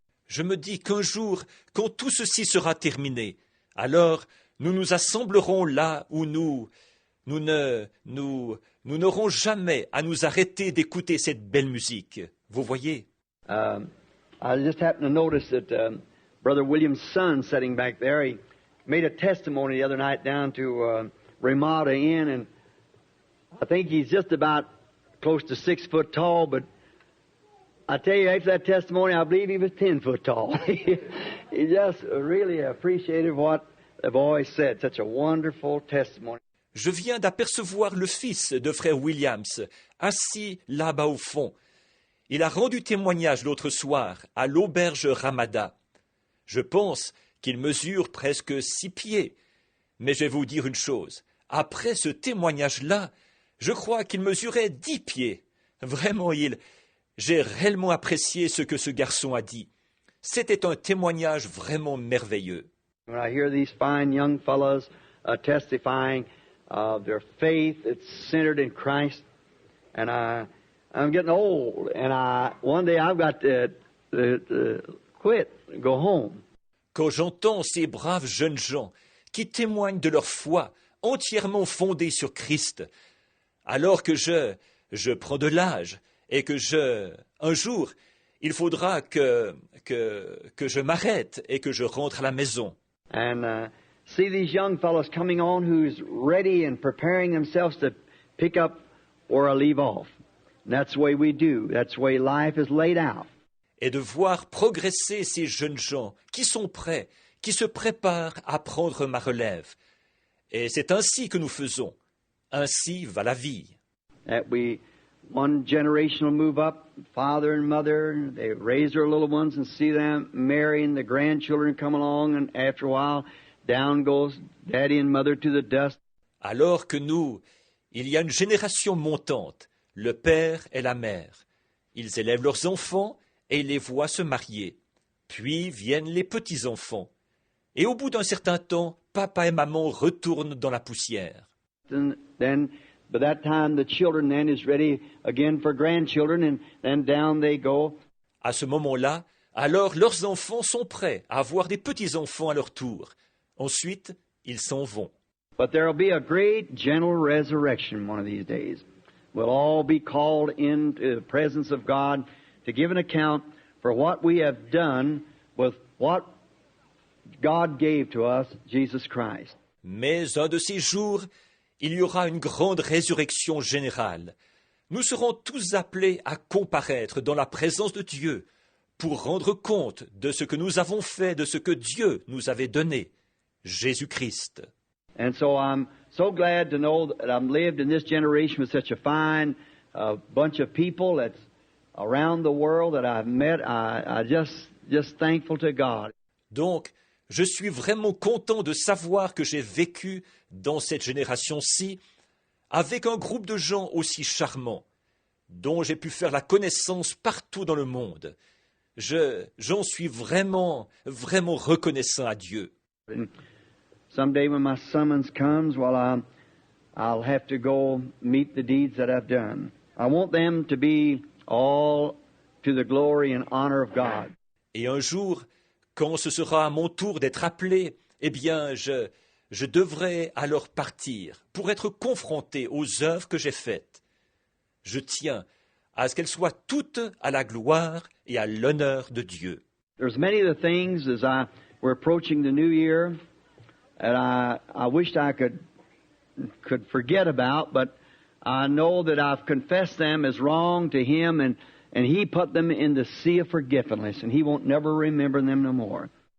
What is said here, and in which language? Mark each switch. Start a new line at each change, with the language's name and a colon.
French: Je me dis qu'un jour, quand tout ceci sera terminé, alors nous nous assemblerons là où nous n'aurons jamais à nous arrêter d'écouter cette belle musique. Vous voyez?
English: I just happened to notice that Brother William's son sitting back there, he made a testimony the other night down to Ramada Inn, and I think he's just about close to 6 foot tall, but I tell you, after that testimony, I believe he was 10 foot tall. He just really appreciated what the boy said. Such a wonderful testimony.
French: Je viens d'apercevoir le fils de frère Williams, assis là-bas au fond. Il a rendu témoignage l'autre soir à l'auberge Ramada. Je pense qu'il mesure presque 6 pieds. Mais je vais vous dire une chose. Après ce témoignage-là, je crois qu'il mesurait 10 pieds. Vraiment, j'ai réellement apprécié ce que ce garçon a dit. C'était un témoignage vraiment merveilleux.
English: When I hear these fine young fellows testifying of their faith, it's centered in Christ, and I'm getting old, and one day I've got to quit and go home.
French: Quand j'entends ces braves jeunes gens qui témoignent de leur foi entièrement fondée sur Christ, alors que je prends de l'âge et que un jour, il faudra que je m'arrête et que je rentre à la maison.
English: And see these young fellows coming on who's ready and preparing themselves to pick up where I leave off. And that's the way we do. That's the way life is laid out.
French: Et de voir progresser ces jeunes gens qui sont prêts, qui se préparent à prendre ma relève. Et c'est ainsi que nous faisons. Ainsi va la vie.
English: That one generation will move up, father and mother, they raise their little ones and see them marrying, the grandchildren come along, and after a while, down goes daddy and mother to the dust.
French: Alors que nous, il y a une génération montante, le père et la mère. Ils élèvent leurs enfants et les voient se marier. Puis viennent les petits-enfants. Et au bout d'un certain temps, papa et maman retournent dans la poussière.
English: Then, by that time, the children then is ready again for grandchildren, and then down they go.
French: À ce moment-là, alors leurs enfants sont prêts à avoir des petits-enfants à leur tour. Ensuite, ils s'en vont.
English: But there will be a great general resurrection one of these days. We'll all be called into the presence of God to give an account for what we have done with what God gave to us, Jesus Christ.
French: Mais un de ces jours, il y aura une grande résurrection générale. Nous serons tous appelés à comparaître dans la présence de Dieu pour rendre compte de ce que nous avons fait, de ce que Dieu nous avait donné, Jésus-Christ.
English: And so I'm so glad to know that I've lived in this generation with such a fine bunch of people that's around the world that I've met. I just thankful to God.
French: Donc, je suis vraiment content de savoir que j'ai vécu dans cette génération-ci avec un groupe de gens aussi charmants, dont j'ai pu faire la connaissance partout dans le monde. J'en suis vraiment, vraiment reconnaissant à Dieu.
English: And someday when my summons comes, well, I'll have to go meet the deeds that I've done. I want them to be all to the glory and honor of God.
French: Et un jour, quand ce sera à mon tour d'être appelé, eh bien, je devrai alors partir pour être confronté aux œuvres que j'ai faites. Je tiens à ce qu'elles soient toutes à la gloire et à l'honneur de Dieu.
English: There's many of the things as we're approaching the new year that I wished I could forget about, but I know that I've confessed them as wrong to Him, and He put them in the sea of forgetfulness, and He won't never remember them no more.